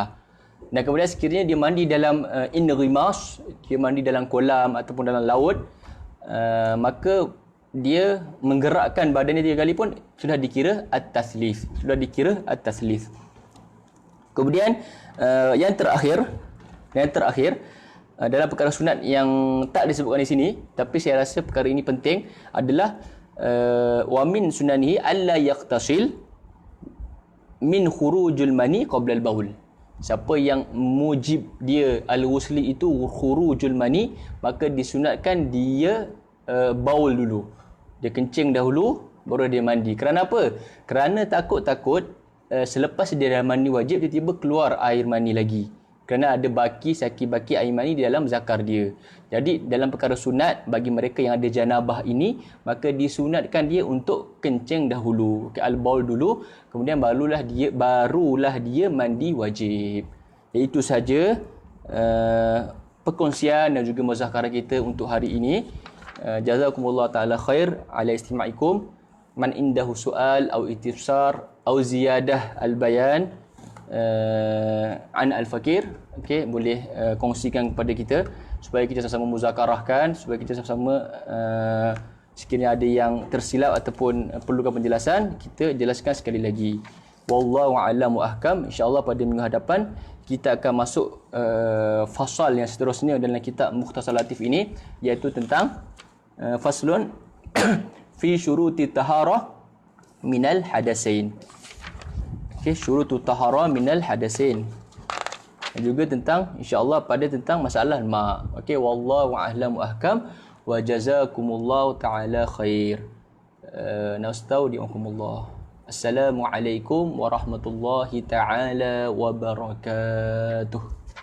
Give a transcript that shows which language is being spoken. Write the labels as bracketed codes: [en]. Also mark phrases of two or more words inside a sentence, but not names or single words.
[ms] Dan kemudian sekiranya dia mandi dalam in-rimas, dia mandi dalam kolam ataupun dalam laut, maka dia menggerakkan badannya 3 kali pun sudah dikira at-taslif. Kemudian yang terakhir dalam perkara sunat yang tak disebutkan di sini, tapi saya rasa perkara ini penting adalah [ar] ومن سننه ألا يغتسل من خروج المني قبل البول. [ms] Siapa yang mujib dia al-wusli itu [ar] خروج المني, [ms] maka disunatkan dia baul dulu. Dia kencing dahulu baru dia mandi. Kerana apa? Kerana takut selepas dia dah mandi wajib, tiba-tiba keluar air mani lagi. Kerana ada baki air mani di dalam zakar dia. Jadi dalam perkara sunat bagi mereka yang ada janabah ini, maka disunatkan dia untuk kencing dahulu, al-baul dulu, kemudian barulah dia mandi wajib. Itu saja perkongsian dan juga muzakarah kita untuk hari ini. [ar] جزاكم الله تعالى خير على استماعكم. من عنده سؤال [ms] atau istifsar atau [ar] زيادة البيان عن الفقير, [ms] okey, boleh kongsikan kepada kita supaya kita sama-sama muzakarahkan, supaya kita sama-sama sekiranya ada yang tersilap ataupun perlukan penjelasan, kita jelaskan sekali lagi. [ar] والله أعلم وأحكم. [ms] Insya-Allah pada minggu hadapan kita akan masuk fasal yang seterusnya dalam kitab Mukhtasar Latif ini, iaitu tentang [ar] فصل في شروط الطهارة من الحدثين. Okay, شروط الطهارة من الحدثين. [ms] Dan juga tentang insya-Allah tentang masalah ma. Okey, [ar] والله أعلم وأحكم وجزاكم الله تعالى خير. نستودعكم الله. السلام عليكم ورحمة الله تعالى وبركاته.